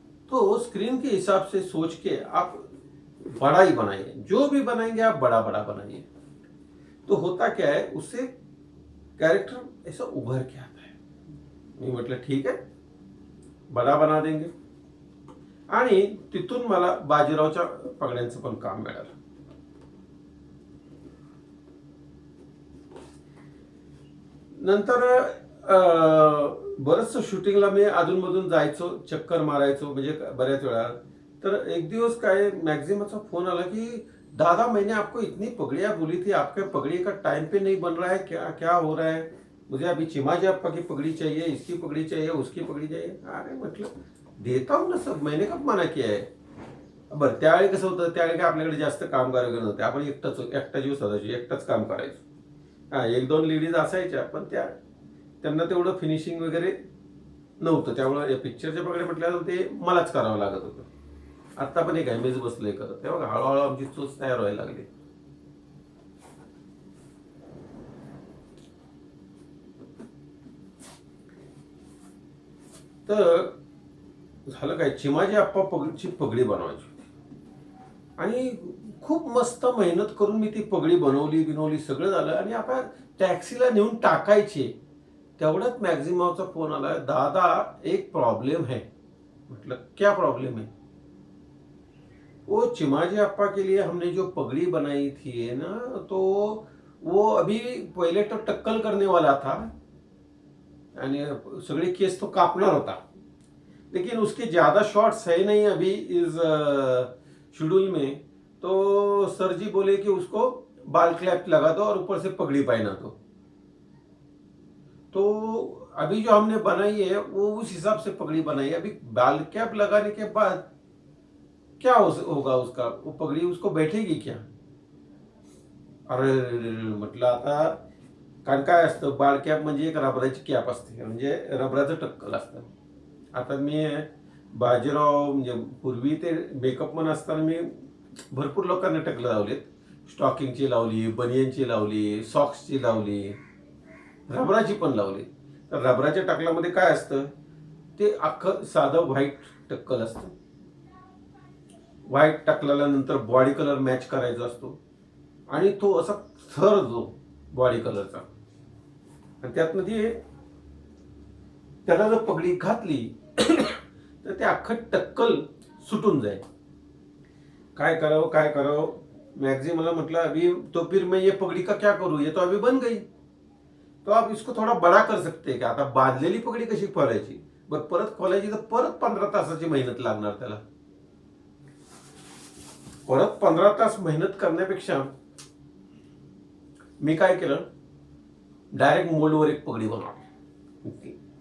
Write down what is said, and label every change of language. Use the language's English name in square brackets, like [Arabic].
[Hindi] तो स्क्रीन के हिसाब से सोच के आप बड़ा ही बनाइए, जो भी बनाएंगे आप बड़ा बड़ा बनाइए. तो होता क्या है, उससे कैरेक्टर ऐसा उभर के आता है. [Marathi] मी म्हटलं ठीक आहे, [Hindi] बडा बना देंगे. [Marathi] आणि तिथून मला बाजीरावच्या पगड्यांचं पण काम मिळालं. नंतर बरंचसं शूटिंगला मी अधूनमधून जायचो, चक्कर मारायचो, म्हणजे बऱ्याच वेळा. तर एक दिवस काय मॅक्झिमचा फोन आला की [Hindi] दादा मैंने आपको इतनी पगड़ियाँ बोली थी, आपके पगड़ी का टाइम पे नहीं बन रहा है, क्या क्या हो रहा है, मुझे अभी चिमाजी अप्पा की पगड़ी चाहिए, इसकी पगड़ी चाहिए, उसकी पगड़ी चाहिए. अरे [Marathi] म्हटलं [Hindi] देता हूँ ना सब, मैंने कब मना किया है. [Marathi] बरं त्यावेळी कसं होतं, त्यावेळी काय आपल्याकडे जास्त कामगार वगैरे नव्हते, आपण एकटा जीव सदाची एकटाच काम करायचो. हा, एक दोन लेडीज असायच्या, पण त्यांना तेवढं फिनिशिंग वगैरे नव्हतं, त्यामुळे या पिक्चरच्या पगडे म्हटल्यावर ते मलाच करावं लागत होतं. आत्ता पण एक आहे, मीच बसलोय करत. तेव्हा हळूहळू आमची चोच तयार व्हायला लागली. तर झालं काय, चिमाजी आप्पा पगडीची पगडी बनवायची होती, आणि खूप मस्त मेहनत करून मी ती पगडी बनवली सगळं झालं. आणि आता टॅक्सीला नेऊन टाकायची, तेवढ्यात मॅक्झिमाचा फोन आला, [Hindi] दादा एक प्रॉब्लेम है. [Marathi] म्हटलं [Hindi] क्या प्रॉब्लेम है. वो चिमाजी अप्पा के लिए हमने जो पगड़ी बनाई थी ना, तो वो अभी पहले तो टक्कल करने वाला था, यानी [Marathi] सगळे केस तो कापणार होता, [Hindi] लेकिन उसके ज्यादा शॉट्स है नहीं अभी इस शेड्यूल में. तो सर जी बोले कि उसको बाल क्लैप लगा दो और ऊपर से पगड़ी पहना दो. तो अभी जो हमने बनाई है वो उस हिसाब से पगड़ी बनाई है. अभी बाल कैप लगाने के बाद क्या होगा उसका, वो पगड़ी उसको बैठेगी क्या. [Marathi] अरे म्हटलं आता, कारण काय असतं, बाळ कॅप म्हणजे एक रबराची कॅप असते, म्हणजे रबराचं टक्कल असतं. आता मी बाजीराव म्हणजे पूर्वी ते मेकअप मन असताना मी भरपूर लोकांना टकलं लावलेत. स्टॉकिंगची लावली, बनियनची लावली, सॉक्सची लावली, रबराची पण लावली. तर रबराच्या टकलामध्ये काय असतं, ते अख्खं साधं व्हाईट टक्कल असतं. व्हाईट टाकल्यानंतर बॉडी कलर मॅच करायचा असतो आणि तो असा थर जो बॉडी कलरचा, आणि त्यातनं ती त्याला जर पगडी घातली तर ते अख्खं टक्कल सुटून जाईल. काय करावं काय करावं. [Hindi] मैगजी [Marathi] मला म्हटलं, [Hindi] अभी तो फिर मैं ये पगड़ी का क्या करूँ, ये तो अभी बन गई, तो आप इसको थोड़ा बड़ा कर सकते का. [Marathi] आता बांधलेली पगडी कशी खोलायची, बरं परत खोलायची तर परत 15 तासाची मेहनत लागणार त्याला. परत 15 तास मेहनत करण्यापेक्षा मी काय केलं, डायरेक्ट मोल्डवर एक पगडी बनवली.